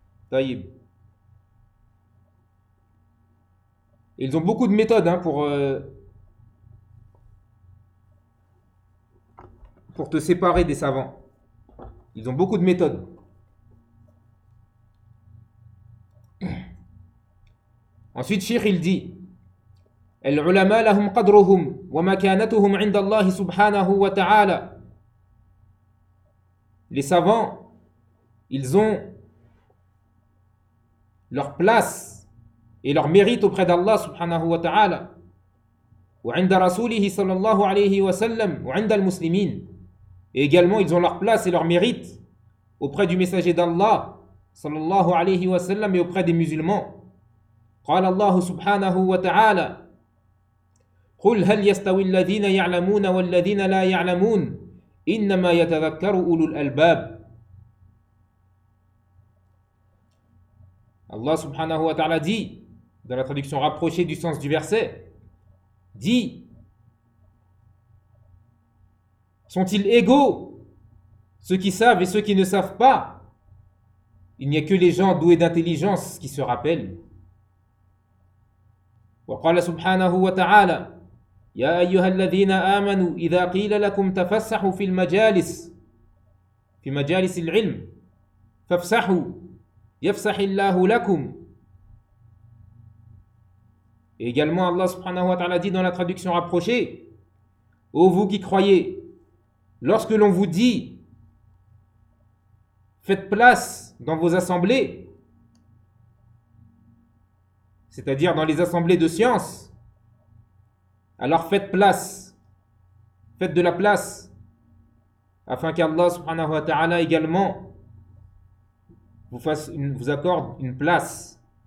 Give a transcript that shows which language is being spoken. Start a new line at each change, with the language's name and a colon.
Arabic: Taïb.
French: Ils ont beaucoup de méthodes hein, pour te séparer des savants. Ils ont beaucoup de méthodes. Ensuite, Cheikh, il dit
Arabic: العلماء لهم قدرهم ومكانتهم عند الله سبحانه وتعالى.
French: Les savants, ils ont leur place et leur mérite auprès d'Allah subhanahu wa ta'ala.
Arabic: وعند رسوله صلى الله عليه وسلم وعند المسلمين.
French: Et également, ils ont leur place et leur mérite auprès du messager d'Allah
Arabic: صلى الله عليه وسلم
French: et auprès des musulmans.
Arabic: قال الله سبحانه وتعالى قل هل يستوي الذين يعلمون والذين لا يعلمون إنما يتذكر أولو الألباب. الله سبحانه وتعالى
French: dit, dans la traduction rapprochée du sens du verset, dit: sont-ils égaux ceux qui savent et ceux qui ne savent pas? Il n'y a que les gens doués d'intelligence qui se rappellent.
Arabic: وقال سبحانه وتعالى يا أيها الذين آمنوا إذا قيل لكم تفسحوا في مجالس العلم فافسحوا يفسح الله لكم.
French: Et également Allah
Arabic: سبحانه وتعالى
French: dit dans la traduction rapprochée: ô vous qui croyez, lorsque l'on vous dit faites place dans vos assemblées, c'est-à-dire dans les assemblées de science, alors faites place, faites de la place, afin qu'Allah subhanahu wa ta'ala également vous accorde une place.